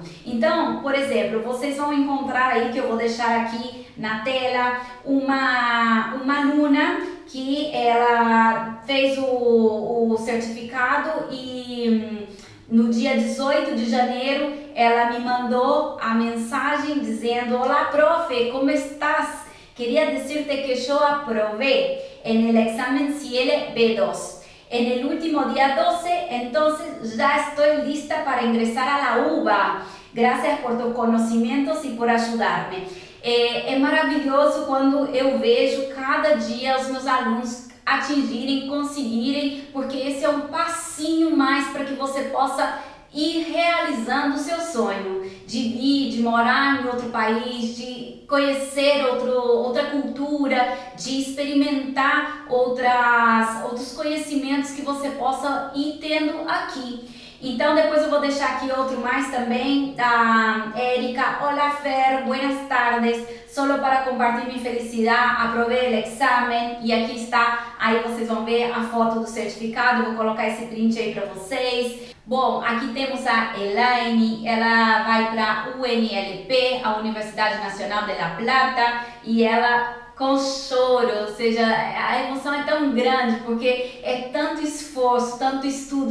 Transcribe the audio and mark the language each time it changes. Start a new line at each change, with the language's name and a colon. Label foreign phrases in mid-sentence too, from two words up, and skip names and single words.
Portuguese: Então, por exemplo, vocês vão encontrar aí, que eu vou deixar aqui na tela, uma aluna que ela fez o certificado e no dia 18 de janeiro ela me mandou a mensagem dizendo: Olá, profe, como estás?
Spanish: Queria decirte que yo aprobé en el examen CIELE B2. En el último día 12, entonces ya estoy lista para ingresar a la UBA. Gracias por tus
Portuguese: conhecimentos e por ajudar-me. É maravilhoso quando eu vejo cada dia os meus alunos atingirem, conseguirem, porque esse é um passinho mais para que você possa ir realizando o seu sonho de vir, de morar em outro país, de conhecer outra cultura, de experimentar outros conhecimentos que você possa ir tendo aqui. Então depois eu vou deixar aqui outro mais também, da Erika.
Spanish: Hola Fer, buenas tardes, solo para compartir mi felicidad, aprobé el examen.
Portuguese: E aqui está, aí vocês vão ver a foto do certificado, vou colocar esse print aí para vocês. Bom, aqui temos a Elaine, ela vai para a UNLP, a Universidade Nacional de La Plata, e ela com choro, ou seja, a emoção é tão grande porque é tanto esforço, tanto estudo.